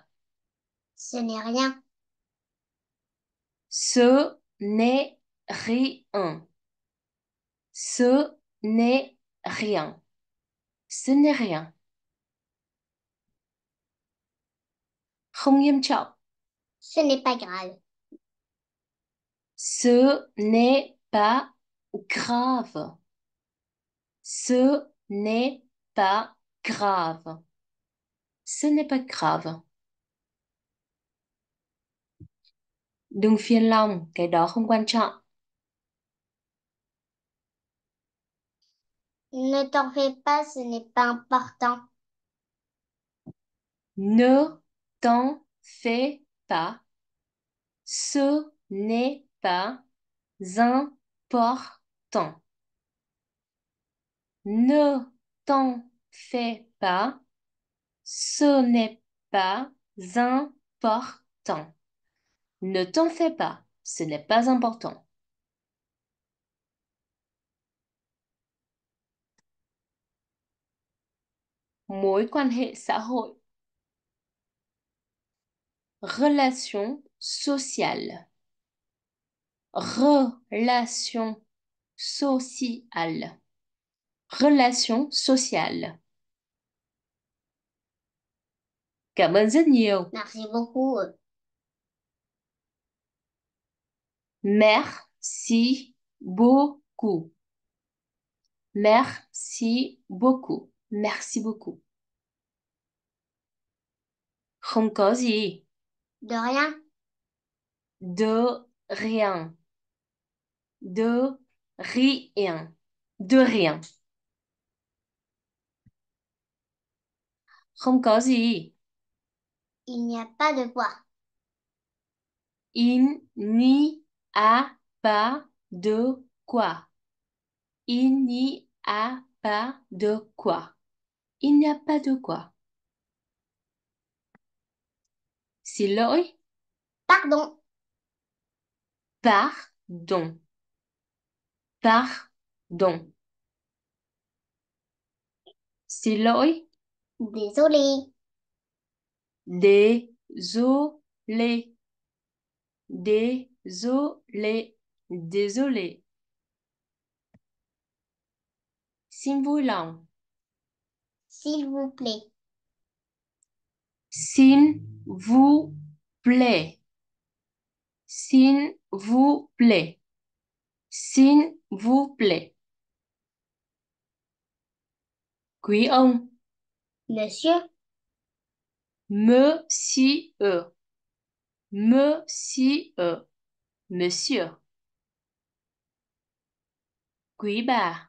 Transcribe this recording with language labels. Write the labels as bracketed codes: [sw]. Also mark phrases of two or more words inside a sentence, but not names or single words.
[fr] Ce n'est rien. Ce n'est rien. Ce n'est rien. Ce n'est rien. [vi] Không nghiêm trọng. [fr] Ce n'est pas grave. Ce n'est pas grave. Ce n'est pas grave. Ce n'est pas grave. [vi] Đừng phiền lòng, cái đó không quan trọng. [fr] Ne t'en fais pas, ce n'est pas important. Ne t'en fais pas. Ce n'est pas important. Ne t'en fais pas. Ce n'est pas important. Ne t'en fais pas. Ce n'est pas important. [vi] Mối quan hệ xã hội. [fr] Relation sociale. Relation sociale. Relation sociale. [vi] Cảm ơn rất nhiều. [fr] Merci beaucoup. Merci beaucoup. Merci beaucoup. Merci beaucoup. [vi] Không có gì. [fr] De rien. De rien. De rien. De rien. [vi] Không có gì. [fr] Il n'y a pas de quoi. Il n'y a pas de quoi. Il n'y a pas de quoi. Il n'y a pas de quoi. [vi] Xin lỗi. [fr] Pardon. Pardon. Pardon. [vi] Xin lỗi. [fr] Désolé. Désolé. Désolé. Désolé. [vi] Xin vui lòng. [fr] S'il vous plaît. S'il vous plaît. S'il vous plaît. S'il vous plaît. [vi] Quý ông. [fr] Monsieur. Monsieur. Monsieur. Monsieur. [vi] Quý bà.